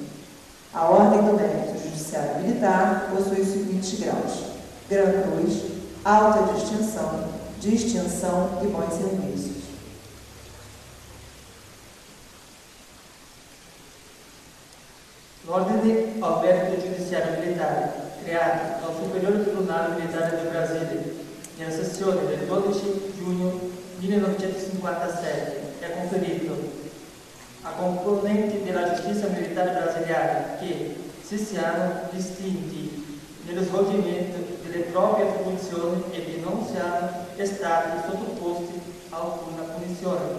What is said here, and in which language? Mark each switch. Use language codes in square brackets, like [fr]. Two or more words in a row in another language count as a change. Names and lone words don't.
[pt] A Ordem do Mérito Judiciário Militar possui os seguintes graus: Gran Cruz, Alta Distinção e Bons Serviços. [it] L'Ordine ao Mérito Giudiziario Militare, creato dal Superiore Tribunale Militare di Brasile nella sessione del 12 giugno 1957, è conferito a componenti della giustizia militare brasiliana che si siano distinti nello svolgimento delle proprie attribuzioni e che non siano stati sottoposti a alcuna punizione.